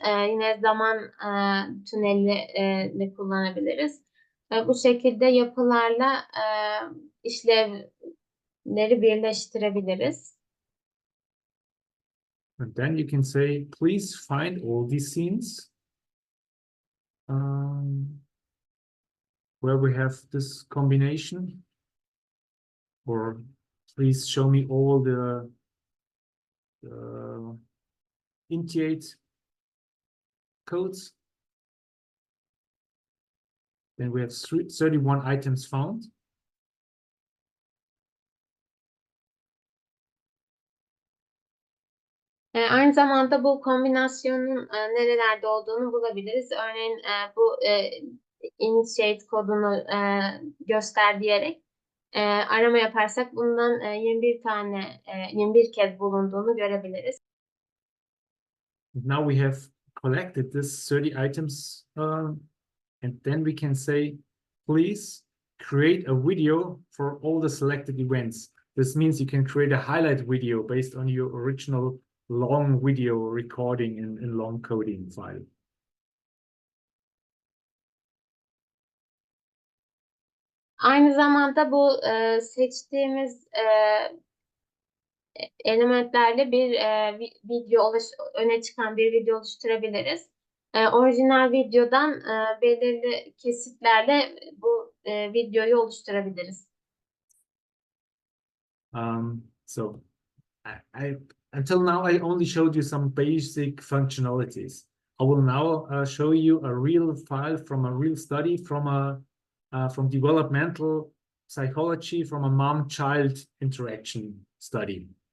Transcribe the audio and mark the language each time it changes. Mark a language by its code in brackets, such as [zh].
[tr] Yine zaman tüneli kullanabiliriz. Bu şekilde yapılarla işlevleri birleştirebiliriz. [en] And then you can say, please find all these scenes where we have this combination, or please show me all the initiate codes. Then we have 31 items found. [tr] Aynı zamanda bu kombinasyonun nerelerde olduğunu bulabiliriz. Örneğin bu initiate kodunu göster diyerek arama yaparsak bundan 21 kez bulunduğunu görebiliriz. [en] Now we have collected this 30 items, and then we can say, please create a video for all the selected events. This means you can create a highlight video based on your original long video recording in long coding file. [tr] Aynı zamanda bu seçtiğimiz elementlerle bir video öne çıkan bir video oluşturabiliriz. Orijinal videodan belirli kesitlerle bu videoyu oluşturabiliriz. [en] So until now I only showed you some basic functionalities. I will now show you a real file from a real study from developmental psychology, from a mom-child interaction study.